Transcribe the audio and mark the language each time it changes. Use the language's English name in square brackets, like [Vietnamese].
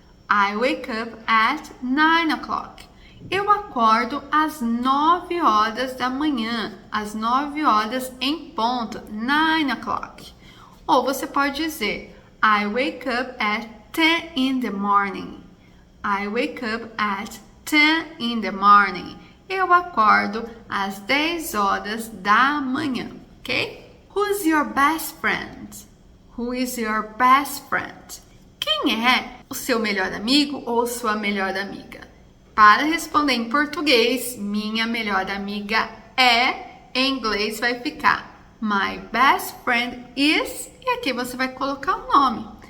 [English] I wake up at 9 o'clock. [Portuguese] Eu acordo às 9 horas da manhã, às 9 horas em ponto, 9 o'clock. Ou você pode dizer [English] I wake up at 10 in the morning. I wake up at 10 in the morning. [Portuguese] Eu acordo às 10 horas da manhã, ok? [English] Who's your best friend? Who is your best friend? [Portuguese] Quem é o seu melhor amigo ou sua melhor amiga? Para responder em português, minha melhor amiga é, em inglês vai ficar [English] My best friend is, [Portuguese] e aqui você vai colocar o nome.